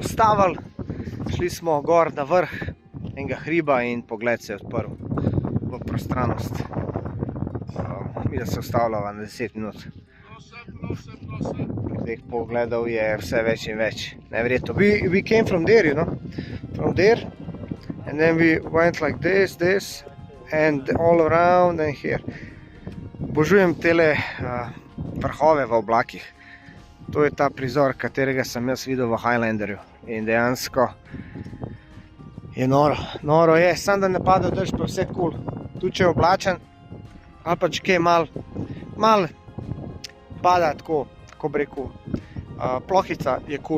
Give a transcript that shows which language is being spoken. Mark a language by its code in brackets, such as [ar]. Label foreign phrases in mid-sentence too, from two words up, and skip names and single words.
[sl] ustavili, šli smo gor na vrh enega hriba in pogled se je odprl v prostranost. Mi da se ustavljava na 10 minut. Teh pogledov je vse več in več. Neverjetno. [en] We came from there, you know, from there, and then we went like this, and all around and here. [sl] Obožujem tele vrhove v oblakih. To je ta prizor, katerega sem jaz videl v Highlanderju. In dejansko je noro. Noro je, samo da ne pada dež, pa vse kul. Tu če je oblačen, ali pa če kaj mal pada tako, ko bi rekel, plohica je kul.